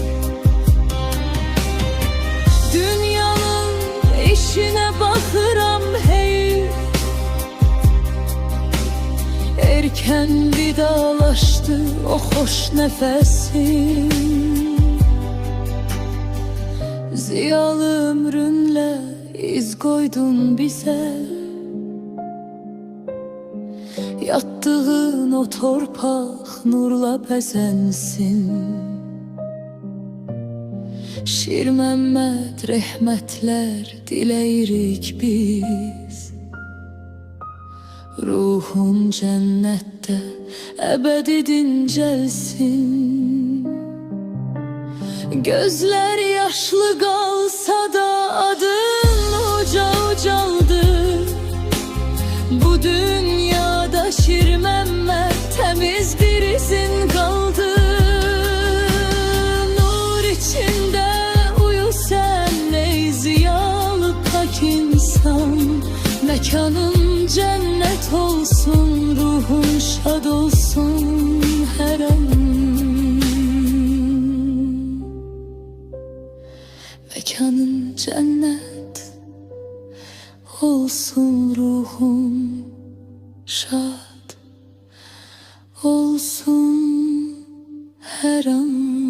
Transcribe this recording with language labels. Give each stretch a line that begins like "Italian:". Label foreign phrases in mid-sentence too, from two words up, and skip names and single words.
Turkish: Dünyanın işine bakıram hey, erken vidalaştı o hoş nefesin. Ziyalı ömrünle iz koydun bize.
Azerbaijani: Yattığın o torpaq nurla bəzənsin. Şir Məhəmməd rəhmətlər diləyirik biz. Ruhun cənnətdə əbədi dincəlsin.
Turkish: Gözler yaşlı qalsa da adın uca ucaldı.
Azerbaijani: Bu dünyada Şir Məhəmməd təmiz bir izin qaldı. Nur içində uyu sən ey ziyalı pak insan.
Turkish: Mekanın cennet olsun, ruhun şad olsun her an. Mekanın cennet olsun, ruhun şad olsun her an.